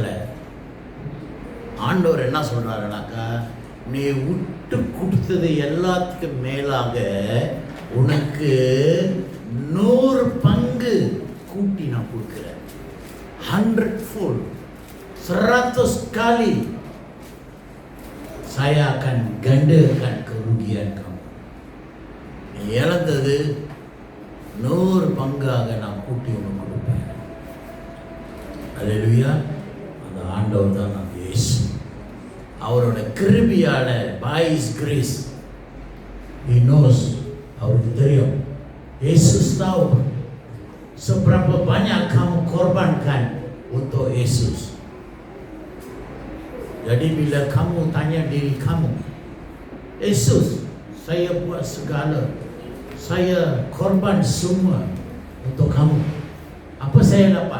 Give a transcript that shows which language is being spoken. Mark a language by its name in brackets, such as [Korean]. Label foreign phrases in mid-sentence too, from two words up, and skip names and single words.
[Tamil] ஆண்டவர் என்ன சொல்றாருனாக்கா, நீ விட்டு கொடுத்தது எல்லாத்துக்கும் மேலாக உனக்கு 100 பங்கு கூட்டி நான் கொடுக்கிறேன். [Malay] 100-fold, 100 kali saya akan gandakan kerugian kamu. [Tamil] நீ இழந்தது 100 பங்காக நான் கூட்டி உனக்கு கொடுப்பேன். அல்லேலூயா. அந்த ஆண்டவர் தான் நம்ம இயேசு. அவரோட கிருபையால, [English] by his grace, he knows, [Tamil] அவருக்கு தெரியும் [Malay] Yesus tahu seberapa banyak kamu korbankan untuk Yesus. Jadi bila kamu tanya diri kamu, Yesus, saya buat segala, saya korban semua untuk kamu, apa saya dapat?